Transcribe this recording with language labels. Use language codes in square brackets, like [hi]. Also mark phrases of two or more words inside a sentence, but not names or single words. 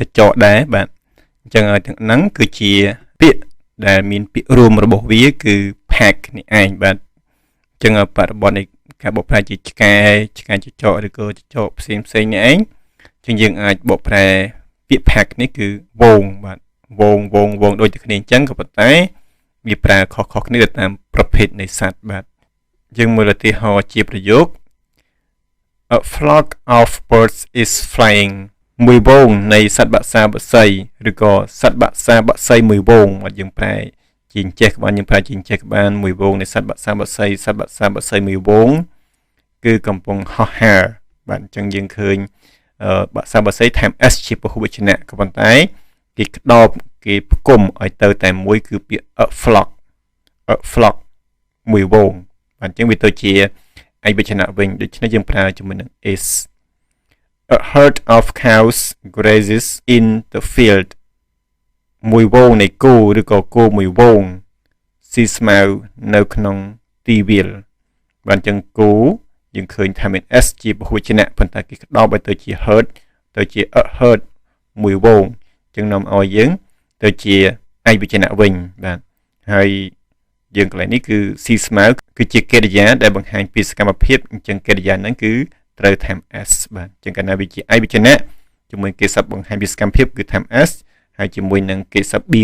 [km] ចកដែរបាទអញ្ចឹងទាំងហ្នឹងគឺជាពាក្យដែលមានពាក្យរួមរបស់វាគឺ pack នេះឯងបាទអញ្ចឹងបរិបទនៃការបកប្រែជាឆ្កែចចកឬក៏ចចកផ្សេងនេះឯងអញ្ចឹងយើងអាចបកប្រែពាក្យ pack នេះគឺវងបាទវងដូចតែគ្នាអញ្ចឹងក៏ប៉ុន្តែវាប្រើខុសគ្នាទៅតាមប្រភេទនៃសត្វបាទយើងមើលឧទាហរណ៍ជាប្រយោគ [en] A flock of birds is flying [km] មួយវងនៃសត្វបក្សាបក្សីឬក៏សត្វបក្សាបក្សីមួយ វងបាទយើងប្រែជាចេះក្បានយើងប្រែជាចេះក្បានមួយវងនៃសត្វបក្សាបក្សីមួយវងគឺកំពុងហោះហើរបាទអញ្ចឹងយើងឃើញបក្សាបក្សីថែម s ជាពហុវចនៈក៏ប៉ុន្តែគេក្តោបគេផ្គុំឲ្យទៅតែមួយគឺពាក្យ [en] a flock [km] មួយវងបាទអញ្ចឹងវាទៅជាឯកវចនៈវិញដូច្នេះយើងប្រើជាមួយនឹង is [en] A herd of cows grazes in the field [km] មួយវងនៃគោឬក៏គោមួយវងស៊ីស្មៅនៅក្នុងទីវាលបាទអញ្ចឹងគោយើងឃើញថាមាន s ជាពហុវចនៈប៉ុន្តែគេក្តោបឲ្យទៅជា herd ទៅជា [en] a herd [km] មួយវងអញ្ចឹងនាំឲ្យយើងទៅជាឯកវចនៈវិញបាទហើយ យើងកន្លែងនេះគឺស៊ីស្មៅគឺជាកិរិយាដែលបង្ហាញពីសកម្មភាពអញ្ចឹងកិរិយាហ្នឹងគឺត្រូវថែម s បាទអញ្ចឹងកាលណាវាជាឯកវចនៈជាមួយគេសព្ទបង្ហាញពីសកម្មភាពគឺថែម s ហើយជាមួយនឹងគេសព្ទ be